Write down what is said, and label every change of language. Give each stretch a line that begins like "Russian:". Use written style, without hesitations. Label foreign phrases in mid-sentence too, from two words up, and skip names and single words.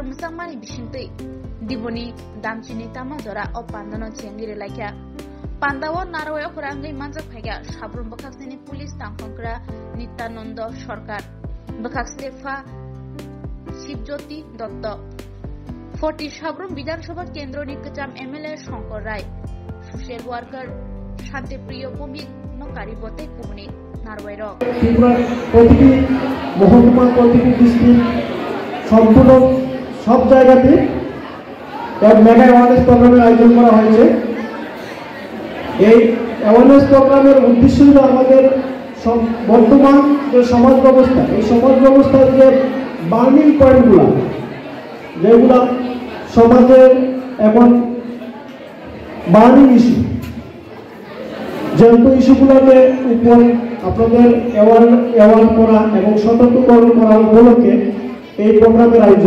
Kok Borok: मुसांमानि बिसिंतै दिबनि दामचिनि तामा जरा अ पान्दन चेंगिरे लायखा पान्दाव नारवाय खरांगै मानजा फायगा साब्रुम बखाक्सनि पुलिस तांफंकरा नित्यानंद सरकार बखाक्सले फा शिवज्योति दत्त 40 साब्रुम विधानसभा केंद्र निकचाम एमएलए शंकर राय
English: social worker
Kok Borok: शांतिप्रिय भूमिक नकारी बते कुमनि नारवायर
Bangla: त्रिपुरा প্রতিটি মহকুমা প্রতিটি ডিস্ট্রিক্ট সম্পূর্ণ সব জায়গাতে এক
English: mega awareness
Bangla: প্রোগ্রামের আয়োজন করা হয়েছে। এই অ্যাওয়ারনেস প্রোগ্রামের উদ্দেশ্য হলো আমাদের বর্তমান যে সমাজ ব্যবস্থা, এই সমাজ ব্যবস্থার যে বার্নিং পয়েন্টগুলো যেগুলো সমাজে এখন
English: burning issue,
Bangla: যেহেতু ইস্যুগুলোকে উপর আপনাদের অ্যাওয়ার করা এবং সতর্ককরণ করা উপলক্ষে এই প্রোগ্রামের আয়োজন।